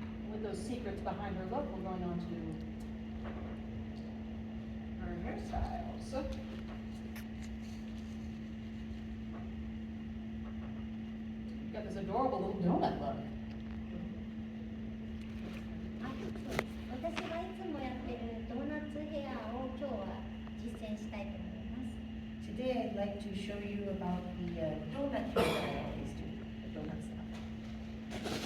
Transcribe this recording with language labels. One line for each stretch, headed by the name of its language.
English: With those secrets behind her look, we're going on to her hairstyles. You've got this adorable little donut look.
Japanese: あ、そうです。私がいつもやってるドーナツヘアを今日は実践したいと思います。
English: Today I'd like to show you about the donut hair that I always do, the donut style.